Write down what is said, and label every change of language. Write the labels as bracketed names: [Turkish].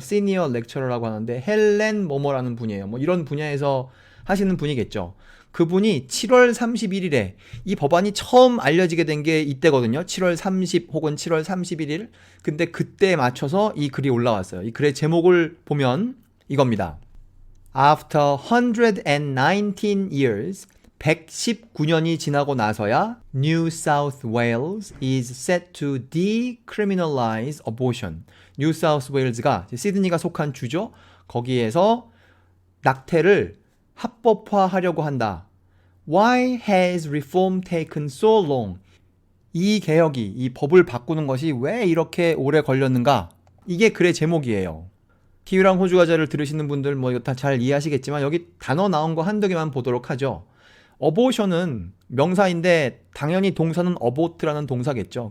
[Korean] 시니어 렉처러라고 하는데 헬렌 뭐뭐라는 분이에요. 뭐 이런 분야에서 하시는 분이겠죠. 그분이 7월 31일에 이 법안이 처음 알려지게 된 게 이때거든요. 7월 30 혹은 7월 31일. 근데 그때에 맞춰서 이 글이 올라왔어요. 이 글의 제목을 보면 이겁니다. [English] After 119 years, [Korean] 119년이 지나고 나서야 [English] New South Wales is set to decriminalize abortion. [Korean] New South Wales가 시드니가 속한 주죠. 거기에서 낙태를 합법화하려고 한다. [English] Why has reform taken so long? [Korean] 이 개혁이, 이 법을 바꾸는 것이 왜 이렇게 오래 걸렸는가? 이게 글의 제목이에요. 키위랑 호주 과자를 들으시는 분들 뭐 이거 다 잘 이해하시겠지만 여기 단어 나온 거 한두 개만 보도록 하죠. 어보션은 명사인데 당연히 동사는 어보트라는 동사겠죠.